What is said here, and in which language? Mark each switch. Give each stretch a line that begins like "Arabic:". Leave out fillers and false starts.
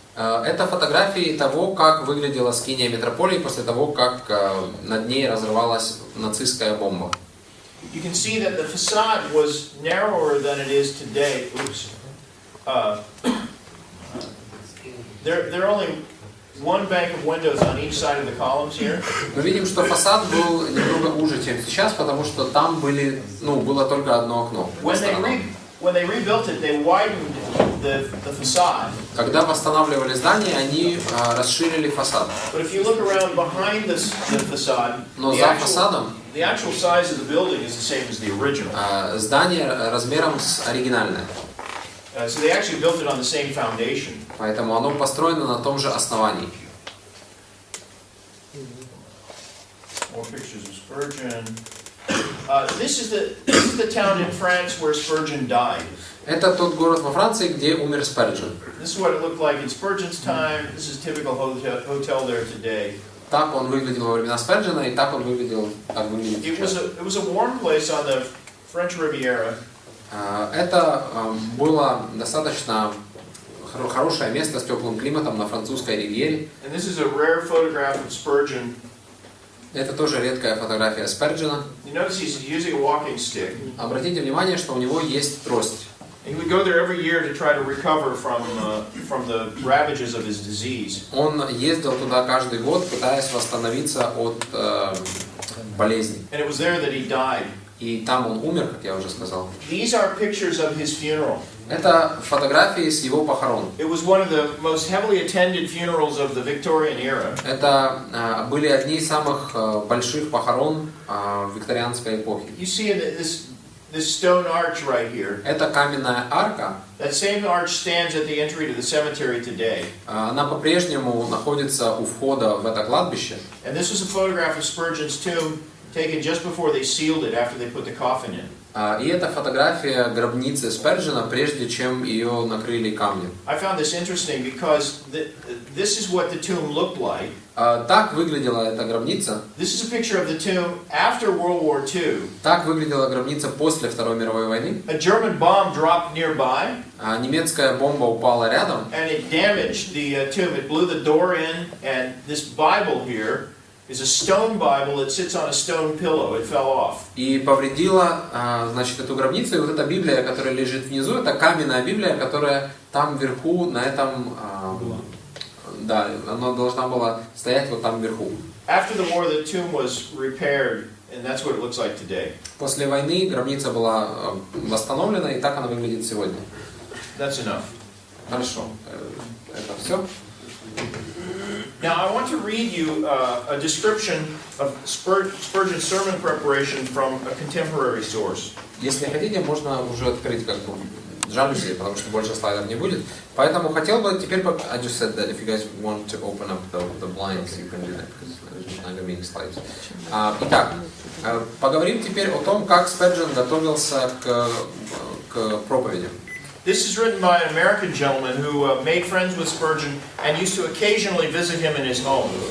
Russian: Это фотографии того, как выглядела скиния метрополии после того, как над ней разорвалась нацистская бомба.
English: You can see that the facade was narrower than it is today. Oops. There are only one bank of windows on each side of the columns here.
Russian: Мы видим, что фасад был немного уже, чем сейчас, потому что там было только одно окно.
English: When they rebuilt it, they widened the facade.
Russian: Когда восстанавливали здание, они расширили фасад.
English: But if you look around behind the facade,
Russian: Но за фасадом
English: the actual size of the building is the same as the original.
Russian: Здание размером с оригинальное.
English: So they actually built it on the same foundation.
Russian: Поэтому оно построено на том же основании.
English: More pictures of Spergen. This is the town in France where Spurgeon died.
Russian: Это тот город во Франции, где умер Сперджен.
English: This is what it looked like in Spurgeon's time. This is typical hotel there today.
Russian: Так он выглядел во времена Сперджена, и так он выглядел, как выглядит сейчас.
English: It was a warm place on the French Riviera.
Russian: Это было достаточно хорошее место с теплым климатом на французской ривьере.
English: And this is a rare photograph of Spurgeon.
Russian: Это тоже редкая фотография Сперджена.
English: You notice he's using a walking stick.
Russian: Обратите внимание, что у него есть трость.
English: He would go there every year to try to recover from the ravages of his disease.
Russian: Он ездил туда каждый год, пытаясь восстановиться от болезни.
English: And it was there that he died.
Russian: И там он умер, как я уже сказал.
English: These are pictures of his funeral.
Russian: Это фотографии с его похорон.
English: It was one of the most heavily attended funerals of the Victorian era.
Russian: Это были одни из самых больших похорон викторианской эпохи.
English: You see in this this stone arch right here.
Russian: Это каменная арка.
English: That same arch stands at the entry to the cemetery today.
Russian: Она по-прежнему находится у входа в это кладбище.
English: And this was a photograph of Spurgeon's tomb taken just before they sealed it after they put the coffin in.
Russian: И это фотография гробницы Сперджена, прежде чем ее накрыли камнем.
English: I found this interesting because this is what the tomb looked like.
Russian: Так выглядела эта гробница.
English: This is a picture of the tomb after World War II.
Russian: Так выглядела гробница после Второй мировой войны.
English: A German bomb dropped nearby.
Russian: Немецкая бомба упала рядом.
English: And it damaged the tomb. It blew the door in, and this Bible here is a stone Bible that sits on a stone pillow. It fell off.
Russian: И повредила, значит, эту гробницу. И вот эта Библия, которая лежит внизу, это каменная Библия, которая там вверху, на этом, да, она должна была стоять вот там вверху.
English: After the war, the tomb was repaired, and that's what it looks like today.
Russian: После войны гробница была восстановлена, и так она выглядит сегодня.
English: That's enough.
Russian: Хорошо. Это все.
English: Now I want to read you a description of Spurgeon's sermon preparation from a contemporary source.
Russian: Если хотите, можно уже открыть как бы жалюзи, потому что больше слайдов не будет. Поэтому хотел бы теперь...
English: I just said that if you guys want to open up the blinds, you can do that, because there's not going to be any slides.
Russian: Итак, поговорим теперь о том, как Сперджен готовился к проповеди.
English: This is written by an American gentleman who made friends with Spurgeon and used to occasionally visit him in his home.